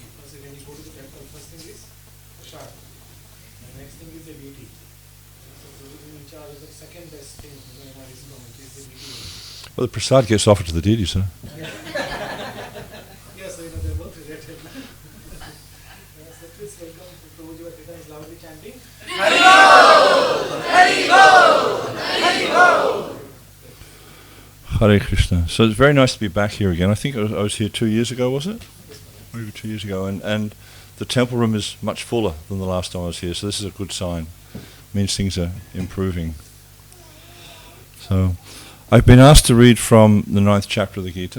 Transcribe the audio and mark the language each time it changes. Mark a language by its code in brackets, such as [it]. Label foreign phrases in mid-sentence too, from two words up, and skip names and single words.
[en] Because when you go to the temple, first thing is prasad, and next thing is the beauty. So, Prabhu is in charge of the second best thing in our ISKCON, which is the beauty. Well, the prasad gets offered to the deities, huh? Yes, so they're both related. So please welcome Prabhuji Vakita is loudly chanting. Hari-Bo! Hari-Bo! Hari-Bo! Hare Krishna. So it's very nice to be back here again. I think I was here 2 years ago, was it? Maybe 2 years ago. And the temple room is much fuller than the last time I was here, so this is a good sign. It means things are improving. So I've been asked to read from the 9th chapter of the Gita.